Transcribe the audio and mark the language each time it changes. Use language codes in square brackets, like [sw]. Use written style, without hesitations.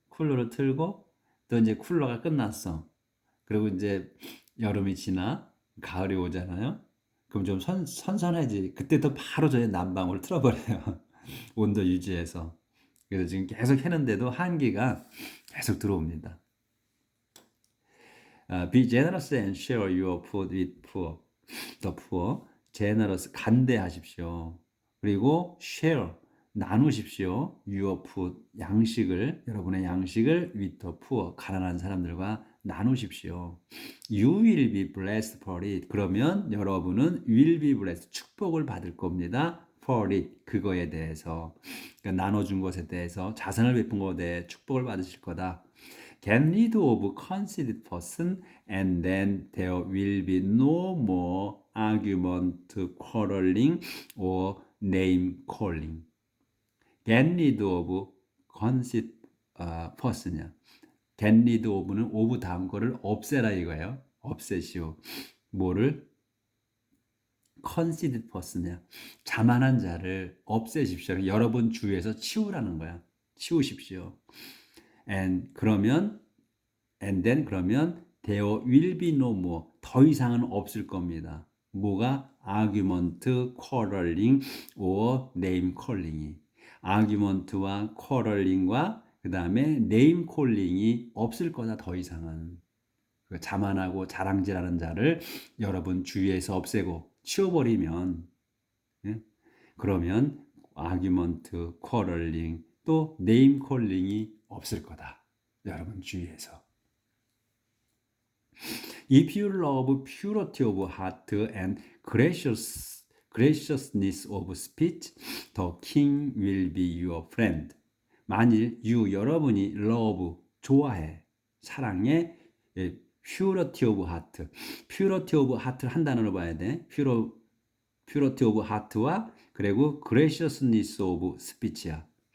[ko] 쿨러를 틀고 또 이제 쿨러가 끝났어. 그리고 이제 여름이 지나 가을이 오잖아요. 그럼 좀 선선해지. 그때도 바로 저희 난방을 틀어버려요. 온도 유지해서. 그래서 지금 계속 해는데도 한기가 계속 들어옵니다. [en] Be generous and share your food with the poor. [ko] generous, 간대하십시오. 그리고 share, 나누십시오. [en] your food, [ko] 여러분의 양식을 [en] with the poor, [ko] 가난한 사람들과 나누십시오. [en] You will be blessed for it. [ko] 그러면 여러분은 [en] will be blessed, [ko] 축복을 받을 겁니다. [en] for it, [ko] 그거에 대해서. 그러니까 나눠준 것에 대해서, 자선을 베푼 것에 대해 축복을 받으실 거다. [en] Get rid of conceited person and then there will be no more argument, quarreling or name calling. Get rid of conceited person이야. Get rid of [ko] 는 of 다음 거를 없애라 이거예요. 없애시오. 뭐를? [en] conceited person이야. [ko] 자만한 자를 없애십시오. 여러분 주위에서 치우라는 거야. 치우십시오. [en] and then there will be no more, [ko] 더 이상은 없을 겁니다. 뭐가? [en] argument, quarreling or name calling이. [ko] argument와 quarreling과 그 다음에 [en] name calling [ko] 이 없을 거다. 더 이상은. 자만하고 자랑질하는 자를 여러분 주위에서 없애고 치워버리면, 그러면 [en] argument, quarreling 또 name calling [ko] 이 없을 거다. 여러분 주위에서. [en] If you love purity of heart and graciousness of speech, the king will be your friend. [ko] 만일 여러분이 love, 좋아해, 사랑해, [en] purity of heart. purity of heart [ko] 를 한 단어로 봐야 돼. [en] purity of heart와 그리고 graciousness of speech야.